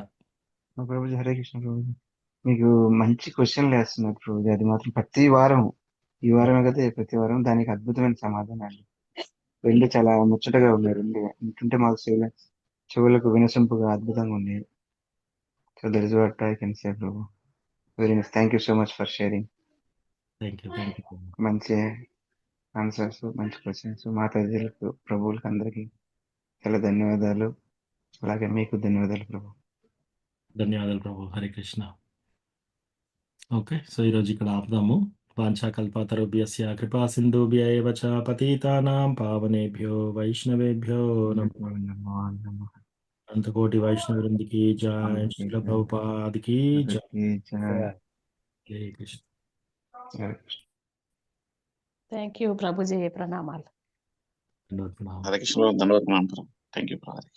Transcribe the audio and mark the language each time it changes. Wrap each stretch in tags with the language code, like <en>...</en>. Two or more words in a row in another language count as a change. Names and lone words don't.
<te>ప్రభుజీ హరే కృష్ణ ప్రభుజీ. మీకు మంచి క్వశ్చన్లు వేస్తున్నారు ప్రభుజీ. అది మాత్రం ప్రతి వారం, ఈ వారమే కదా ప్రతి వారం, దానికి అద్భుతమైన సమాధానాలు. రెండు చాలా ముచ్చటగా ఉన్నాయి. రెండు వింటుంటే మాకు చెవులకు వినసొంపుగా అద్భుతంగా ఉన్నాయి.</te> <en>so that is what I can say prabhu. very nice. thank you so much for sharing. thank you.</en> <te>మంచి ఆన్సర్స్, మంచి క్వశ్చన్స్. మాతాజీలకు, ప్రభువులకు అందరికీ చాలా ధన్యవాదాలు. అలాగే మీకు ధన్యవాదాలు ప్రభు. ధన్యవాదాలు ప్రభు. హరే కృష్ణ.</te> <en>okay, so</en> <te>ఈరోజు ఇక్కడ ఆపుదాము.</te> <sa>వాంఛాకల్పతరుభ్యస్య కృపా సింధుభ్య ఏవ చ పతితానాం పావనేభ్యో వైష్ణవేభ్యో నమో.</sa> <te>అంతకోటి వైష్ణవ వృందికి జై, శిల ప్రభుపాదికి జై. హరే కృష్ణ.</te> <en>thank you</en> <te>ప్రభుజీ. ప్రణామాలు. ధన్యవాదాలు. హరే కృష్ణ, ధన్యవాదాలు.</te> <en>thank you.</en>